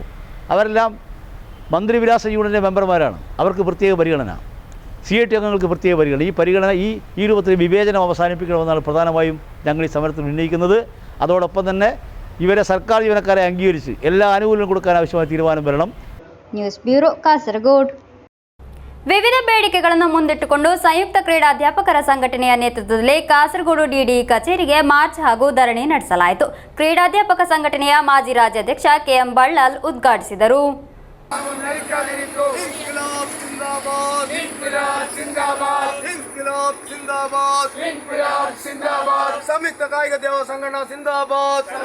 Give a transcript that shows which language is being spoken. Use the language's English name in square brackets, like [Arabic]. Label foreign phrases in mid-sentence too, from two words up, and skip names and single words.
[Malayalam] അവരെല്ലാം മന്ത്രിവിലാസ യൂണിയൻ്റെ മെമ്പർമാരാണ്. അവർക്ക് പ്രത്യേക പരിഗണന, സിഐടി അംഗങ്ങൾക്ക് പ്രത്യേക പരിഗണന. ഈ പരിഗണന ഈ രൂപത്തിൽ വിവേചനം അവസാനിപ്പിക്കണമെന്നാണ് പ്രധാനമായും ഞങ്ങൾ ഈ സമരത്തിൽ ഉന്നയിക്കുന്നത്. അതോടൊപ്പം തന്നെ ഇവരെ സർക്കാർ ജീവനക്കാരെ അംഗീകരിച്ച് എല്ലാ ആനുകൂല്യങ്ങളും കൊടുക്കാൻ ആവശ്യമായ തീരുമാനം വരണം. [Kannada] ನ್ಯೂಸ್ ಬ್ಯೂರೋ ಕಾಸರಗೋಡು. ವಿವಿಧ ಬೇಡಿಕೆಗಳನ್ನು ಮುಂದಿಟ್ಟುಕೊಂಡು ಸಂಯುಕ್ತ ಕ್ರೀಡಾಧ್ಯಾಪಕರ ಸಂಘಟನೆಯ ನೇತೃತ್ವದಲ್ಲಿ ಕಾಸರಗೋಡು ಡಿಡಿಇ ಕಚೇರಿಗೆ ಮಾರ್ಚ್ ಹಾಗೂ ಧರಣಿ ನಡೆಸಲಾಯಿತು. ಕ್ರೀಡಾಧ್ಯಾಪಕ ಸಂಘಟನೆಯ ಮಾಜಿ ರಾಜ್ಯಾಧ್ಯಕ್ಷ ಕೆಎಂ ಬಳ್ಳಾಲ್ ಉದ್ಘಾಟಿಸಿದರು. ಸಂಯುಕ್ತ ಕಾಯಿಕ ದೇವ ಸಂಘಟನಾ ಸಿಂದಾಬಾದ್.